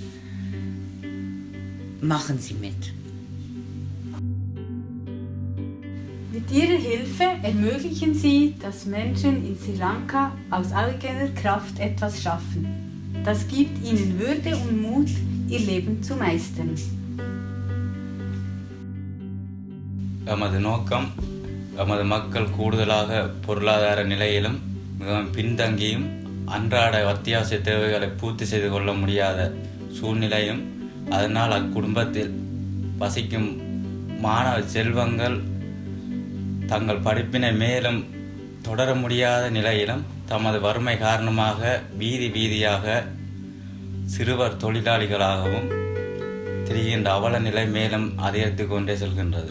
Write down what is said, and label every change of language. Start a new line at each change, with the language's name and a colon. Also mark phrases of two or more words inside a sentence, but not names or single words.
German: Machen Sie mit. Mit Ihrer Hilfe ermöglichen Sie, dass Menschen in Sri Lanka aus eigener Kraft etwas schaffen. Das gibt ihnen Würde und Mut, ihr Leben zu meistern.
Tamil: எமது நோக்கம் எமது மக்கள் கூடுதலாக பொருளாதார நிலையிலும் மிகவும் பின்தங்கியும் அன்றாட அத்தியாவசிய தேவைகளை பூர்த்தி செய்து கொள்ள முடியாத சூழ்நிலையும் அதனால் அக்குடும்பத்தில் வசிக்கும் மாணவ செல்வங்கள் தங்கள் படிப்பினை மேலும் தொடர முடியாத நிலையிலும் தமது வறுமை காரணமாக வீதியாக சிறுவர் தொழிலாளிகளாகவும் திரிகின்ற அவல நிலை மேலும் அதிகரித்து கொண்டே செல்கின்றது.